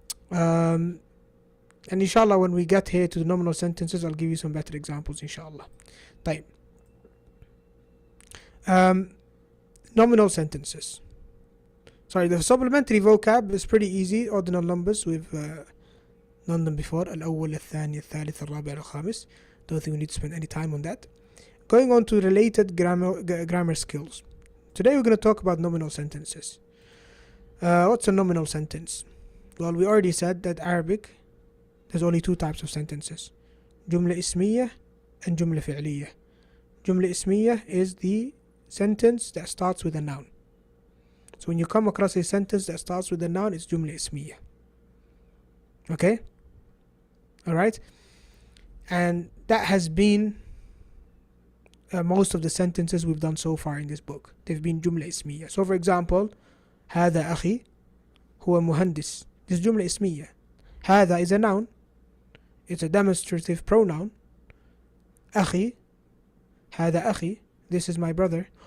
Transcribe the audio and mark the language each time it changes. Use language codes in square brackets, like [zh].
[en] And inshallah, when we get here to the nominal sentences, I'll give you some better examples, inshallah. [ar] طيب. [en] Nominal sentences. Sorry, the supplementary vocab is pretty easy. Ordinal numbers with done them before. [ar] الأول الثاني الثالث الرابع الخامس. [en] Don't think we need to spend any time on that. Going on to related grammar skills. Today we're going to talk about nominal sentences. What's a nominal sentence? Well, we already said that Arabic, there's only two types of sentences. [ar] جملة اسمية and جملة فعلية. [en] جملة اسمية is the sentence that starts with a noun. So when you come across a sentence that starts with a noun, it's جملة اسمية. Okay? Alright? And that has been most of the sentences we've done so far in this book. They've been جملة اسمية. So for example, [ar] هذا أخي هو مهندس. This جملة اسمية. [en] هذا is a noun. It's a demonstrative pronoun. أخي, [ar] هذا أخي, [en] this is my brother.